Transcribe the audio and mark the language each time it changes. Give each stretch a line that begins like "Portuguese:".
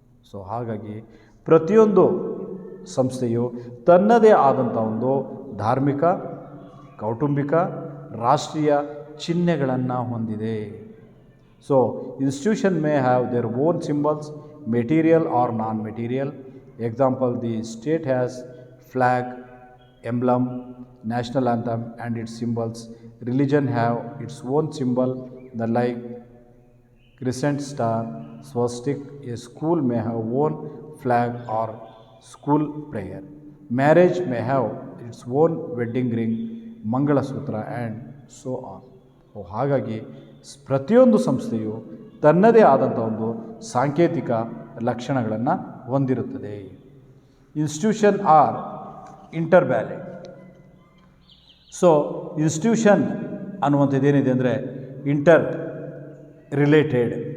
Kannada: So ಹಾಗಾಗಿ ಪ್ರತಿಯೊಂದು ಸಂಸ್ಥೆಯು ತನ್ನದೇ ಆದಂಥ ಒಂದು ಧಾರ್ಮಿಕ, ಕೌಟುಂಬಿಕ, ರಾಷ್ಟ್ರೀಯ ಚಿಹ್ನೆಗಳನ್ನು ಹೊಂದಿದೆ.
English: So institution may have their own symbols, material or non material. Example, the state has flag, emblem, national anthem and its symbols. Religion have its own symbol, the like crescent star, swastik. A school may have own flag or school prayer. Marriage may have its own wedding ring, Mangala Sutra and so on.
Kannada: ಹಾಗಾಗಿ ಪ್ರತಿಯೊಂದು ಸಂಸ್ಥೆಯು ತನ್ನದೇ ಆದಂಥ ಒಂದು ಸಾಂಕೇತಿಕ ಲಕ್ಷಣಗಳನ್ನು ಹೊಂದಿರುತ್ತದೆ.
English: Institution are interrelated. So institution
Kannada: ಅನ್ನುವಂಥದ್ದೇನಿದೆ ಅಂದರೆ
English: Interrelated.